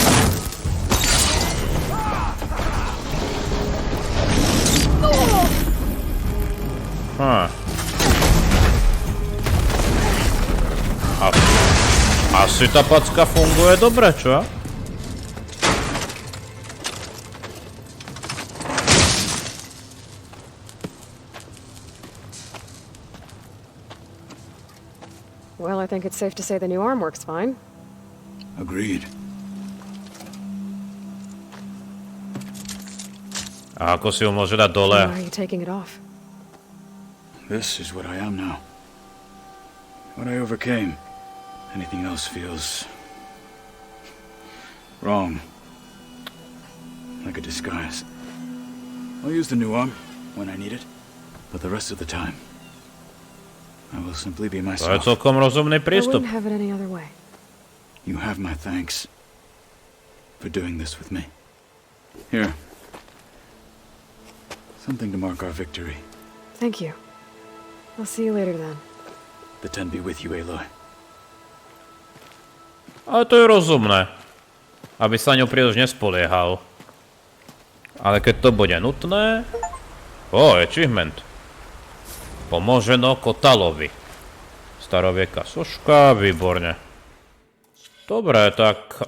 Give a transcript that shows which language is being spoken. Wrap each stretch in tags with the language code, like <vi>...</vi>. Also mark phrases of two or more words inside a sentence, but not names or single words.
<sk>Asi tá packa funguje dobre, čo?</sk> <en>Well, I think it's safe to say the new arm works fine. Agreed.</en> <sk>A ako si ho môže dať dole?</sk> <en>Why are you taking it off? This is what I am now. What I overcame. Anything else feels... wrong. Like a disguise. I'll use the new arm when I need it, but the rest of the time, I will simply be</en> <sk>To je</sk> <en>myself.</en> <sk>celkom rozumný</sk> <en>I</en> <sk>prístup.</sk> <en>wouldn't have it any other way. You have my thanks for doing this with me. Here. Something to mark our victory. Thank you. I'll see you later then. The 10 be with you, Aloy.</en> <sk>Ale to je rozumné. Aby sa ňou príliš nespoliehal. Ale keď to bude nutné... achievement. Pomoženo KOTALLOvi. Starovieka soška, výborne. Dobre, tak...</sk>